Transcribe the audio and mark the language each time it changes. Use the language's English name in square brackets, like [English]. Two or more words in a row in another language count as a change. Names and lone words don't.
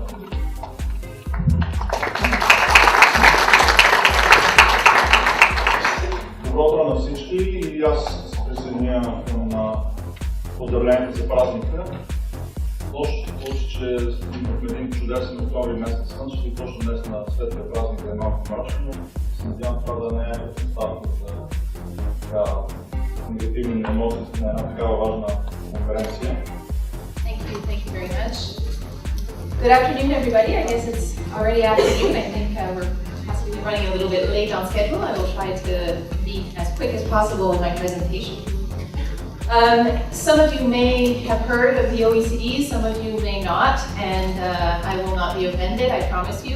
[Bulgarian] Добро утро на всички и аз се присъединя към поздравлението за празника. Лошото случай, че имахме един чудесен октомври месец слънчев и точно днес на светлия празник е малко мрачно, но се надявам това да не е предпоставка за негативни емоции на една такава важна конференция. [English] Thank you very much. Good afternoon, everybody. I guess it's already afternoon. I think we're possibly running a little bit late on schedule. I will try to be as quick as possible in my presentation. Some of you may have heard of the OECD, some of you may not, and I will not be offended, I promise you.